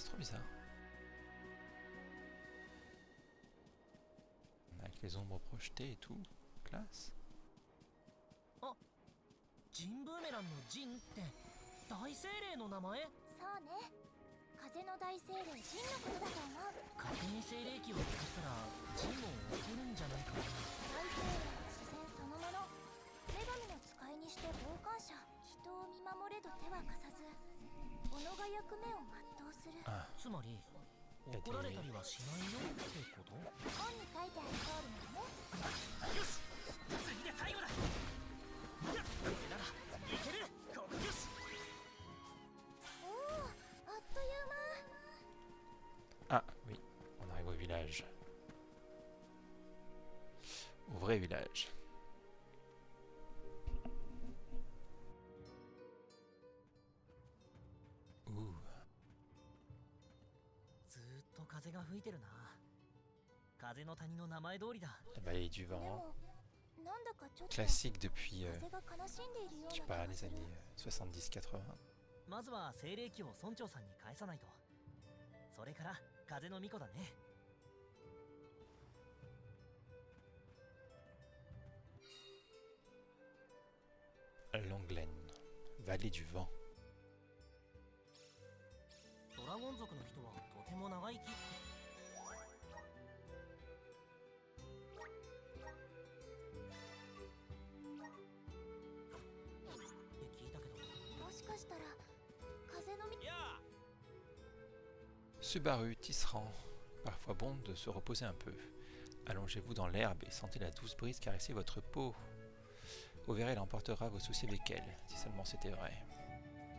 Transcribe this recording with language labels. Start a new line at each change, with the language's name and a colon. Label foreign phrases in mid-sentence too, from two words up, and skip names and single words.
French: Trop bizarre. Avec les ombres projetées et tout. Classe.
Japanese: ジンブーメランのジンって大精霊の名前？そうね。風の大精霊ジンのことだと思う。勝手に精霊機を使ったらジンも起こるんじゃないかな。大精霊は自然そのもの。女神の使いにして傍観者。人を見守れど手は貸さず、己が役目を全うする。つまり怒られたりはしないよってこと？本に書いてある通りなのね。よし、次で最後だ。これならいける。ここよし。おお、あっという間。
French: Ah oui, on arrive au village. Au vrai village. Ouh.
Japanese: ずーっと風が吹いてるな。風の谷の名前通りだ。
French: La balaye du
Japanese: で
French: vent.
Japanese: も、なんだかちょっと
French: Classique depuis,
Japanese: 風が悲しんでいるよ
French: je sais
Japanese: うな
French: pas,
Japanese: 気が
French: les
Japanese: する。
French: années 70-80.
Japanese: まずは精霊機を村長さんに返さないと。それから風の巫女だね。
French: Langlen, vallée du vent.
Japanese: ドラゴン族の人はとても長生き。って聞いたけど。もしかしたら風のみ。
French: Subaru, tisserand. Parfois bon de se reposer un peu. Allongez-vous dans l'herbe et sentez la douce brise caresser votre peau. Vous verrez, elle emportera vos soucis avec elle, si seulement c'était vrai.